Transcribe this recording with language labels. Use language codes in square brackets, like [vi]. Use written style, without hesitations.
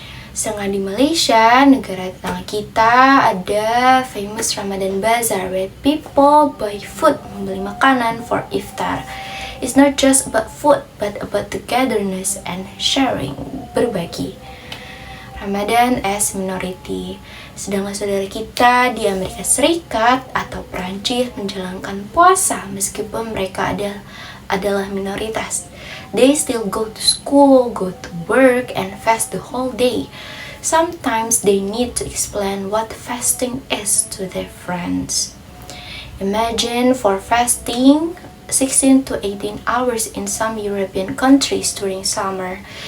[id] Sedangkan di Malaysia, negara tetangga kita, ada [en] famous Ramadan Bazaar where people buy food, [id] membeli makanan [en] for iftar. It's not just about food, but about togetherness and sharing, berbagi. Ramadan as minority. [id] Sedangkan saudara kita di Amerika Serikat atau Perancis menjalankan puasa meskipun mereka adalah minoritas. [en] They still go to school, go to work, and fast the whole day. Sometimes they need to explain what fasting is to their friends. Imagine for fasting 16 to 18 hours in some European countries during summer.